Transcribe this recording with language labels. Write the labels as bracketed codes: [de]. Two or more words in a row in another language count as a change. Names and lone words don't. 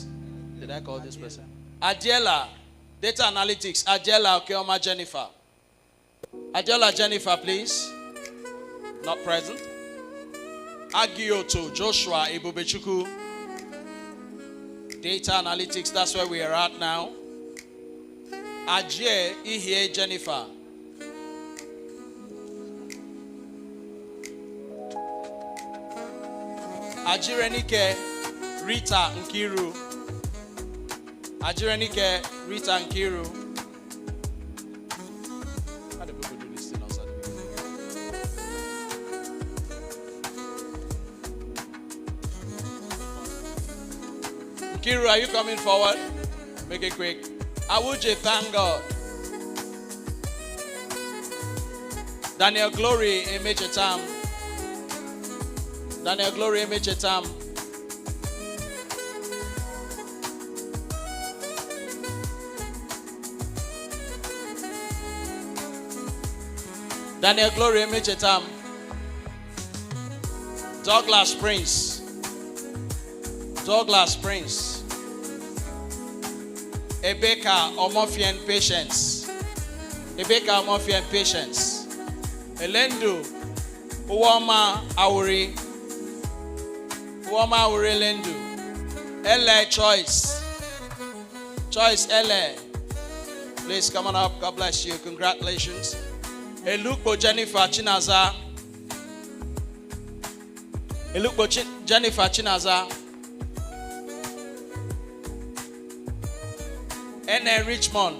[en] Did I call this person? Adela. Data analytics. Adela Okeoma Jennifer. Adela Jennifer, please. Not present. Agioto Joshua Ibubechuku. Data analytics, that's where we are at now. Ajie Ihie Jennifer. Ajirenike Rita Nkiru. Ajirenike Rita Nkiru. How do people do this thing outside the beginning? Nkiru, are you coming forward? Make it quick. Awuje, thank God. Daniel Glory, Emechetam. Daniel Glory, Emechetam. Daniel Glory, Emechetam. Douglas Prince. Douglas Prince. Ebeka Omofian Patience. Ebeka Omofian Patience. Elendu Uwama Awuri. Uwama Awuri Elendu. LA Choice. Choice LA. Please come on up. God bless you. Congratulations. Elukbo Jennifer Chinaza. Elukbo Jennifer Chinaza. N.A. Richmond.